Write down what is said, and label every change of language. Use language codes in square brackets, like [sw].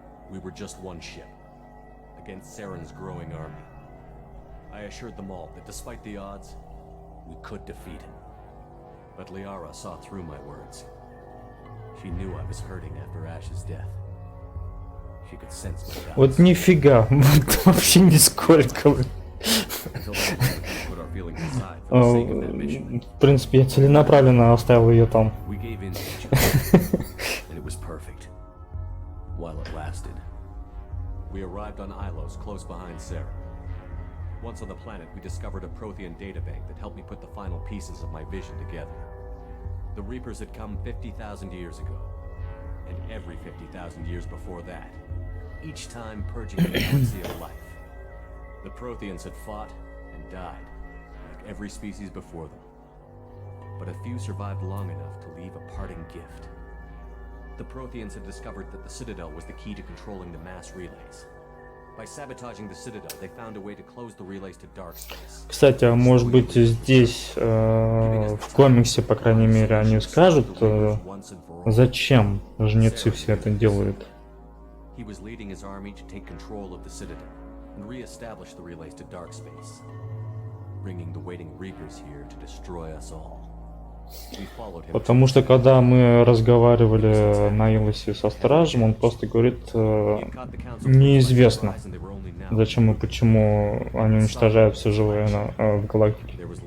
[en] We were just one ship, against Saren's growing army. I assured them all that despite the odds, we could defeat him. But Liara saw through my words. She knew I was hurting after Ash's death. She could sense my doubts. [ru] Вот нифига, вот вообще нисколько. [en] Until then, we put our feelings aside for the sake of that mission. [ru] В принципе, я целенаправленно оставил ее там. [en] We gave in to each other, and it was perfect. While it lasted. We arrived on Ilos, close behind Saren. Once on the planet, we discovered a Prothean databank that helped me put the final pieces of my vision together. The Reapers had come 50,000 years ago, and every 50,000 years before that, each time purging the galaxy of life. The Protheans had fought and died, like every species before them. But a few survived long enough to leave a parting gift. The Protheans had discovered that the Citadel was the key to controlling the mass relays. By sabotaging the Citadel, they found a way to close the relays to dark space. [ru] Кстати, а может быть здесь, в комиксе, по крайней мере, они скажут, зачем жнецы все это делают? [en] He was leading his army to take control of the Citadel and re-establish the relays to dark space, bringing the waiting Reapers here to destroy us all. [ru] Потому что когда мы разговаривали на Илосе со Стражем, он просто говорит, неизвестно, зачем и почему они уничтожают все живое в галактике.